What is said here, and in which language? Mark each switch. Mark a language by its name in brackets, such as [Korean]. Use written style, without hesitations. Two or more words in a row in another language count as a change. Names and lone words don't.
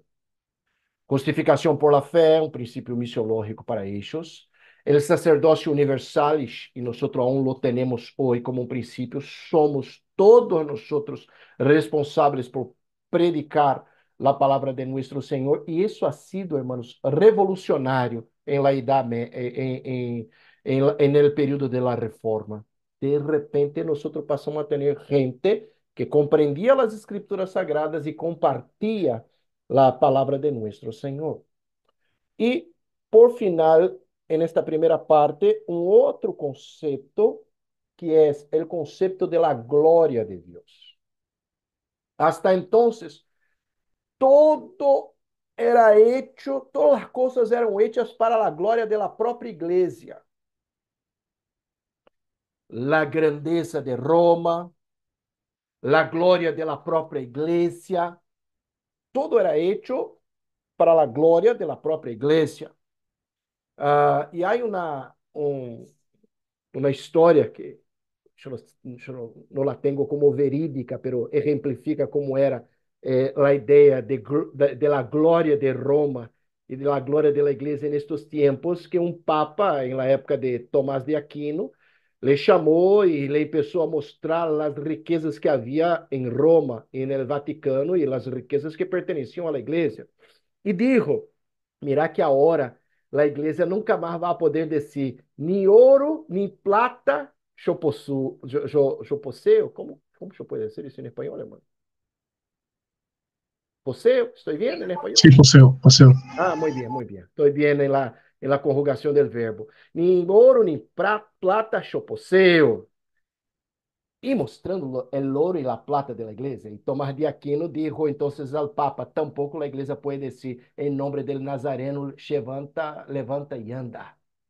[Portuguese] Justificação [Spanish] por la [Portuguese] fé, um princípio missiológico para eles. O sacerdócio universal, e nós [Spanish] aún lo [Portuguese] temos hoje como um princípio, somos todos nós responsáveis por predicar a palavra de nosso Senhor, e isso [Spanish] ha sido, hermanos, [Portuguese] revolucionário em la idade, [Spanish] en el período de la Reforma. [Portuguese] De repente, nós passamos a ter gente que compreendia as escrituras sagradas e compartilha a palavra de nosso Senhor. E, por final, [Spanish] en esta [Portuguese] primeira parte, um outro conceito, que é o conceito [Spanish] de la [Portuguese] glória de Deus. [Spanish] Hasta entonces, todo era hecho, [Portuguese] todas as coisas eram hechas para a glória da própria igreja. [Spanish] La grandeza de Roma, la [Portuguese] glória da própria igreja, [Spanish] todo era hecho [Portuguese] para a glória da própria igreja. E há uma história que eu não la tenho como verídica, [Spanish] pero ejemplifica [Portuguese] como era a ideia [Spanish] de la [Portuguese] glória de Roma e [Spanish] de la [Portuguese] glória da igreja nestes tempos, que um papa, em la época de Tomás de Aquino, le chamou e le começou a mostrar as riquezas que havia em Roma e no Vaticano e as riquezas que pertenciam à igreja. E [Spanish] dijo: mira [Portuguese] que agora a igreja nunca mais vai poder dizer nem ouro, nem plata, eu possuo. Como eu posso dizer isso em espanhol, irmão? Poseo, estou vendo em espanhol? [Spanish] Sí, poseo. Muy bien, muy bien. Estoy bien en la conjugación del verbo. Ni oro, ni plata, yo poseo. y mostrando el oro y la plata de la iglesia. Y Tomás de Aquino dijo entonces al Papa, tampoco la iglesia puede decir en nombre del Nazareno, levanta, levanta y anda.